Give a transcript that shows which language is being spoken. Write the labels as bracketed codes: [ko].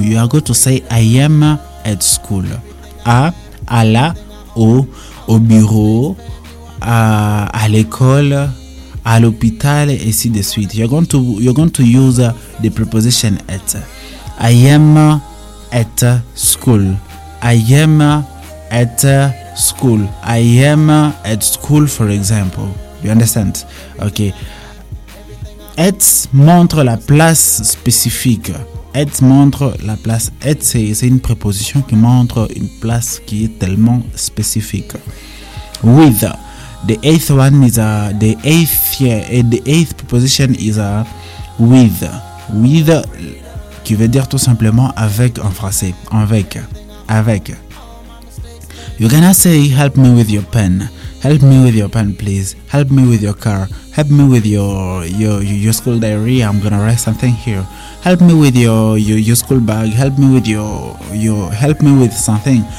[en] You are going to say I am at school. [fr] À la, au bureau, à l'école, à l'hôpital, et ainsi de suite. [en] You're going to use the preposition at. I am at school. I am at school. I am at school, for example. You understand? Ok. [fr] At montre la place spécifique. At montre la place. At, c'est une préposition qui montre une place qui est tellement spécifique. [en] With. The eighth one is a. The eighth preposition is a. With. With. [fr] Qui veut dire tout simplement avec en français. Avec. Avec. [en] You're gonna say help me with your pen. Help me with your pen, please. Help me with your car. Help me with your school diary. I'm gonna write something here. Help me with your school bag. Help me with your help me with something.